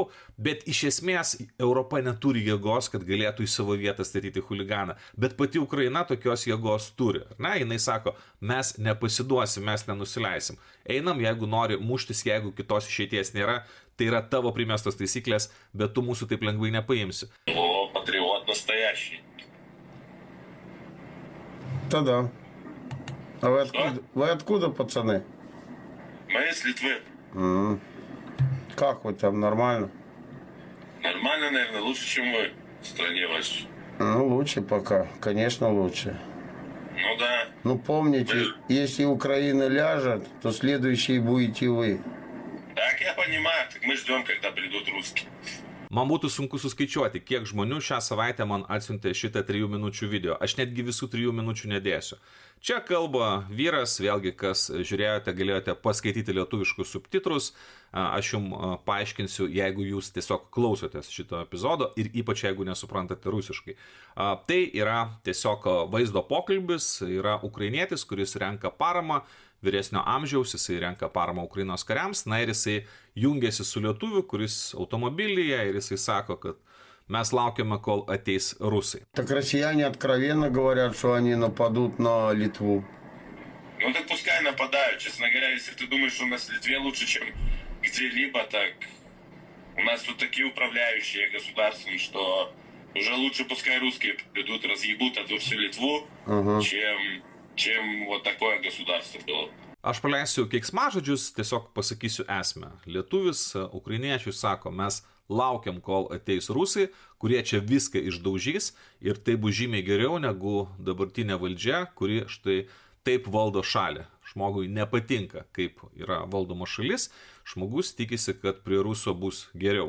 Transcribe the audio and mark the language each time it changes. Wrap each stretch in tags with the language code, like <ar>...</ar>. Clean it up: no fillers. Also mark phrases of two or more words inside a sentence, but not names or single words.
<lt>Bet iš esmės Europa neturi jėgos, kad galėtų į savo vietą statyti chuliganą. Bet pati Ukraina tokios jėgos turi. Jinai sako, mes nepasiduosim, mes nenusileisim. Einam, jeigu nori muštis, jeigu kitos išeities nėra, tai yra tavo primestos taisyklės, bet tu mūsų taip lengvai nepaimsi.</lt> <ru>О, патриот настоящий. Да. А вы откуда, пацаны? Мы из Литвы. Как вы там, нормально? Нормально, наверное, лучше, чем вы в стране вашей. Ну, лучше пока, конечно, лучше. Ну да. Ну, помните, если Украина ляжет, то следующие будете вы. Так я понимаю, так мы ждем, когда придут русские.</ru> <lt>Man būtų sunku suskaičiuoti, kiek žmonių šią savaitę man atsiuntė šitą 3 minučių video. Aš netgi visų 3 minučių nedėsiu. Čia kalba vyras, vėlgi, kas žiūrėjote, galėjote paskaityti lietuviškus subtitrus. Aš jums paaiškinsiu, jeigu jūs tiesiog klausotės šito epizodo ir ypač jeigu nesuprantate rusiškai. Tai yra tiesiog vaizdo pokalbis, yra ukrainietis, kuris renka paramą, vyresnio amžiaus, jisai renka paramą Ukrainos kariams, ir jisai jungiasi su lietuviu, kuris automobilyje ir jisai sako, kad mes laukiame, kol ateis rusai.</lt> <ru>Так россияне откровенно говорят, что они нападут на Литву. Ну так пускай пускай нападают. Честно говоря, если ты думаешь, что у нас в Литве лучше, чем где-либо, так у нас тут такие управляющие государственные, что уже лучше пускай русские придут, разъебут эту всю Литву, чем вот такое государство было.</ru> <lt>Aš paleisiu keiksmažodžius, tiesiog pasakysiu esmę. Lietuvis ukrainiečiui sako, mes laukiam, kol ateis rusai, kurie čia viską išdaužys ir tai bus žymiai geriau negu dabartinė valdžia, kuri štai taip valdo šalį. Žmogui nepatinka, kaip yra valdoma šalis, žmogus tikisi, kad prie Ruso bus geriau.</lt>